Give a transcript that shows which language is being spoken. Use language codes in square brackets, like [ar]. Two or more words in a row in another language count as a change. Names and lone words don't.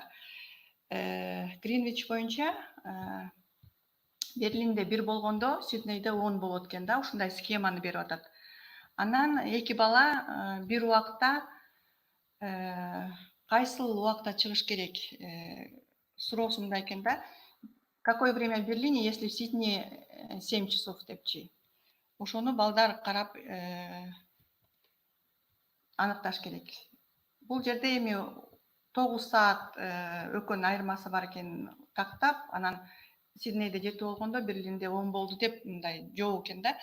[ky] Гринвич боюнча Берлинде 1 болгондо, Сиднейде 10 болот экен да, ушундай схеманы берип атат. Анан эки бала бир убакта кайсыл убакта чыгыш керек суроосу мындай экен да. [ru] Какое время в Берлине, если в Сиднее 7 часов депчи? [ky] Ошону балдар карап аныкташ керек. Бул жерде эми 9 саат өкөн айырмасы бар экенин тактап, анан Сиднейде 7 болгондо Берлинде 10 болду деп мындай жоо экен да.